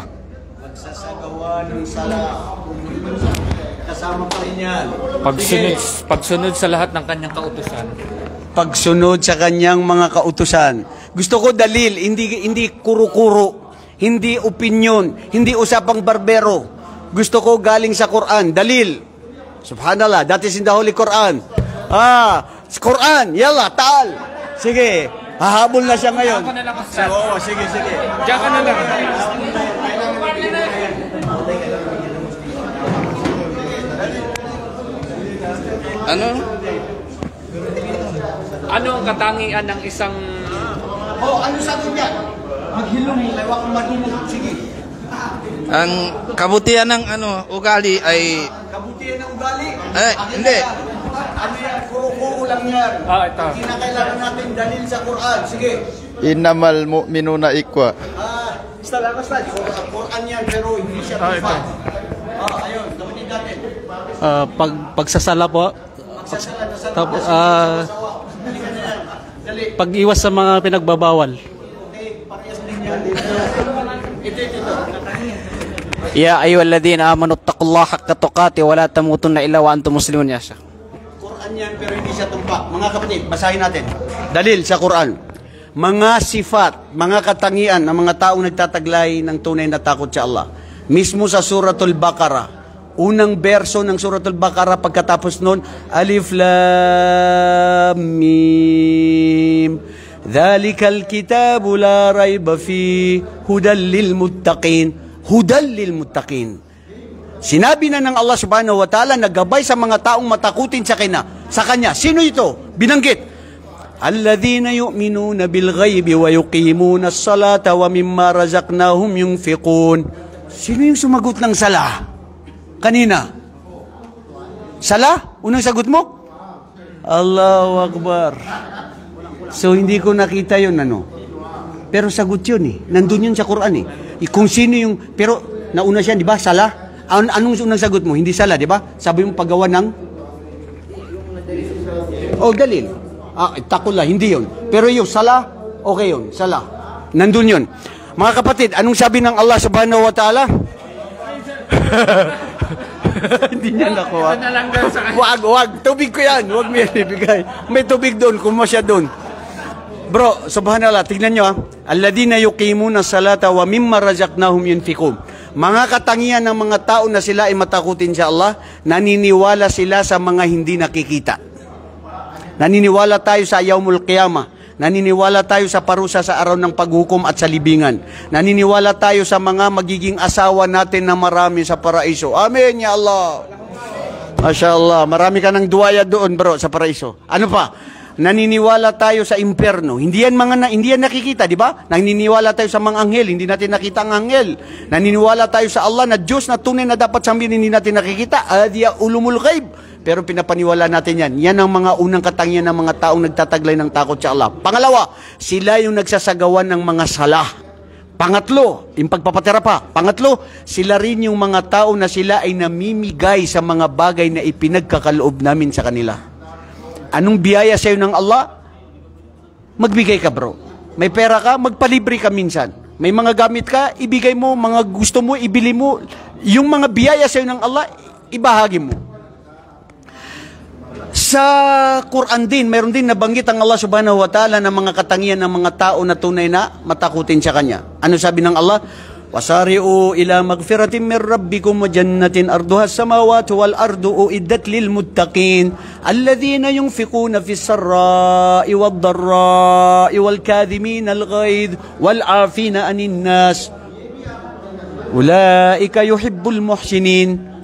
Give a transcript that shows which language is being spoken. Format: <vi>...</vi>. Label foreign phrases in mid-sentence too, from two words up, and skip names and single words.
<tl>Pagsasagawa ng sala. Kasama pa rin yan. Pagsunod sa lahat ng kanyang kautusan. Pagsunod sa kanyang mga kautusan. Gusto ko dalil, hindi kuro-kuro, hindi opinion, hindi usapang barbero. Gusto ko galing sa Quran, dalil.</tl> <en>Subhanallah, that is in the Holy Quran.</en> <ar>قرآن، يلا, تعال.</ar> <tl>Sige, hahabol na siya ngayon. Diyan ka na lang, Ustad. Oo, sige. Diyan ka na lang. Ano ang katangian ng isang... Ano sagot niya? Maghilom, lewak maghilom. Sige. Ang kabutihan ng ugali ay... Kabutihan ng ugali? Hindi. Ano yan? Kuro-kuro lang yan. Ito. Kinakailangan natin dalil sa Quran. Sige.</tl> <ar>إنما المؤمنون إخوة.</ar> <tl>Basta. Quran yan, pero hindi siya tufan. Ayun, kapatid natin. Pagsasala po. Tapos, pag-iwas sa mga pinagbabawal.</tl> <ar>يا أيها الذين آمنوا اتقوا الله حق تقاته ولا تموتن إلا وأنتم مسلمون, يا شيخ.</ar> <tl>Quran yan, pero hindi siya tumpak. Mga kapatid, basahin natin. Dalil sa Quran. Mga sifat, mga katangian ng mga taong nagtataglay ng tunay na takot sa Allah. Mismo sa Suratul Baqarah. Unang verso ng Suratul Baqarah, pagkatapos nun,</tl> <ar>الم. ذلك الكتاب لا ريب في هدى للمتقين. هدى للمتقين.</ar> <tl>Sinabi na ng Allah</tl> <ar>سبحانه وتعالى</ar> <tl>na gabay sa mga taong matakutin sa kanya. Sino ito? Binanggit.</tl> <ar>الذين يؤمنون بالغيب ويقيمون الصلاة ومما رزقناهم ينفقون.</ar> <tl>Sino yung sumagot ng sala? Kanina. Sala? Unang sagot mo?</tl> <ar>الله أكبر.</ar> <tl>So hindi ko nakita yun Pero sagot yun Nandun yun sa Quran Kung sino yung, pero nauna siya, di ba? Sala? Anong unang sagot mo? Hindi sala, di ba? Sabi mo paggawa ng? Dalil. Takula, hindi yun. Pero yung sala, okay yun. Sala. Nandun yun. Mga kapatid, anong sabi ng Allah</tl> <ar>سبحانه وتعالى?</ar> <tl>Hindi niya nakuha. Wag. Tubig ko yan. Wag mo yan ibigay. May tubig doon. Kumasya doon. Bro, subhanallah. Tignan nyo</tl> <ar>الذين يقيمون الصلاة ومما رزقناهم ينفقون.</ar> <tl>Mga katangian ng mga tao na sila ay matakutin sa Allah, naniniwala sila sa mga hindi nakikita. Naniniwala tayo sa</tl> <ar>يوم القيامة.</ar> <tl>Naniniwala tayo sa parusa sa araw ng paghukom at sa libingan. Naniniwala tayo sa mga magiging asawa natin na marami sa paraiso.</tl> <ar>آمين يا الله. ما شاء الله.</ar> <tl>Marami ka ng duwaya doon, bro, sa paraiso. Ano pa? naniniwala tayo sa impyerno. Hindi yan nakikita, di ba? Naniniwala tayo sa mga anghel, hindi natin nakita ang anghel. Naniniwala tayo sa Allah na Diyos na tunay na dapat sambihin, hindi natin nakikita. Adiya ulumul ghaib. Pero pinapaniwala natin yan. Yan ang mga unang katangian ng mga taong nagtataglay ng takot sa Allah. Pangalawa, sila yung nagsasagawan ng mga salah. Pangatlo, yung pagpapatira pa. Pangatlo, sila rin yung mga tao na sila ay namimigay sa mga bagay na ipinagkakaloob namin sa kanila. Anong biyaya sa'yo ng Allah? Magbigay ka, bro. May pera ka, magpalibre ka minsan. May mga gamit ka, ibigay mo, mga gusto mo, ibili mo. Yung mga biyaya sa'yo ng Allah, ibahagi mo. Sa Quran din, mayroon din nabanggit ang Allah</tl> <ar>سبحانه وتعالى</ar> <tl>ng mga katangian ng mga tao na tunay na matakutin sa Kanya. Ano sabi ng Allah?</tl> <ar>وسارعوا إلى مغفرة من ربكم وجنة عرضها السماوات والأرض أعدت للمتقين الذين ينفقون في السراء والضراء والكاظمين الغيظ والعافين عن الناس أولئك يحب المحسنين.</ar>